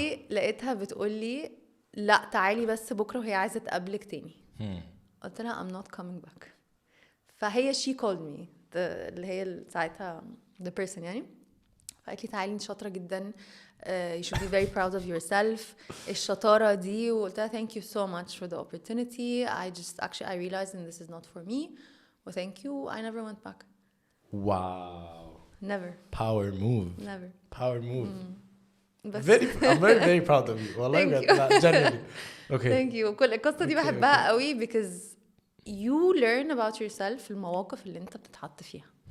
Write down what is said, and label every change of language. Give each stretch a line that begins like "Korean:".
Arabic: لقيتها بتقولي لا تعالي بس بكرة وهي عايزة تقابلك تاني. قلت لها
English: I'm not coming back. فهي she called me
Arabic: اللي هي ساعتها
English: the person يعني.
Arabic: فقالت لي تعالي انت شاطرة جدا.
English: You should be very proud of yourself.
Arabic: الشطارة دي.
English: وقلت لها thank you so much for the opportunity. I realized that this is not for me. Well, thank you. I never went back. Wow. Never. Power move. Never. Power move. I'm very very proud of you.
Arabic: والله بجد. Genuinely. Okay.
English: Thank you.
Arabic: كل القصة دي بحبها قوي
English: because you learn about yourself
Arabic: في المواقف اللي انت بتتحط فيها.